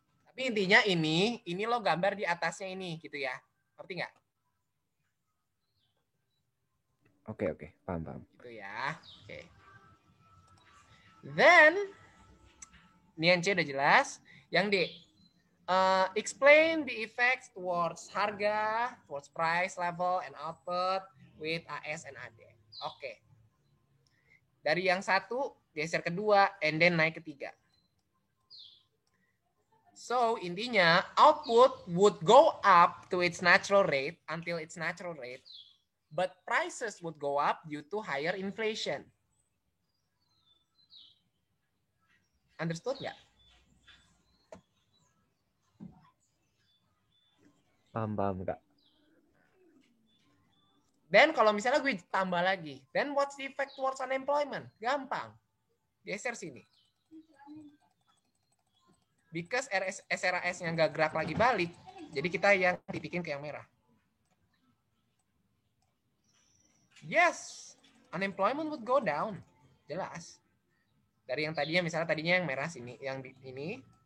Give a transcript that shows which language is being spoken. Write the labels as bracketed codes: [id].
[id] Tapi intinya ini lo gambar di atasnya ini gitu ya. Ngerti nggak? Oke, paham. Gitu ya. Oke. Then, ini yang C udah jelas. Yang D, [en] explain the effects towards harga, towards price level and output with AS and AD. Oke. [id] Dari yang satu geser kedua, [en] and then [id] naik ketiga. [en] So intinya output would go up to its natural rate until its natural rate, but prices would go up due to higher inflation. Understood nggak? [id] Paham Kak. Dan kalau misalnya gue tambah lagi, [en] then what's the effect towards unemployment? [id] Gampang. Geser sini. [en] Because [id] SRAS-nya nggak gerak lagi balik, jadi kita yang dibikin ke yang merah. [en] Yes, unemployment would go down. [id] Jelas. Dari yang tadinya, misalnya tadinya yang merah sini, yang ini.